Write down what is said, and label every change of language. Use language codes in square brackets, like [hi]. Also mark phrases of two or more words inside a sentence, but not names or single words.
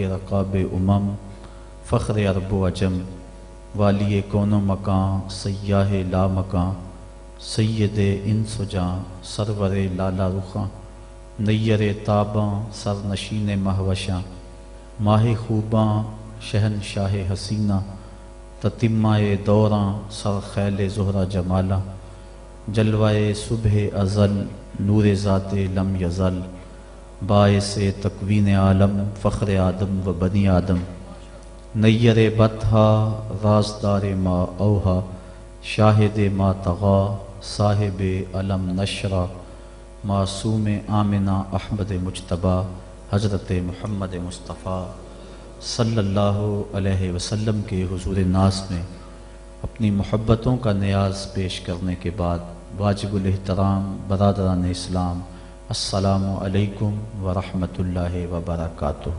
[ur] رقاب امم فخر عرب و عجم والی کون و مکان سیاہ لا مکان سید انس و جاں سرور لالا رخاں نیر تاباں سر نشین مہوشاں ماہ خوباں شہنشاہ حسینہ تتمہ دوراں سر خیل زہرہ جمالاں جلوائے صبح ازل نور ذات لم یزل باعث تکوین عالم فخر آدم و بنی آدم نیر بطحا رازدار ما اوہا شاہد ما طغا صاحب علم نشرہ معصوم آمنہ احمد مجتبی حضرت محمد مصطفیٰ [ar] صلی اللہ علیہ وسلم [ur] کے حضور ناز میں اپنی محبتوں کا نیاز پیش کرنے کے بعد واجب الاحترام برادران اسلام [ar] السلام علیکم ورحمۃ اللہ وبرکاتہ۔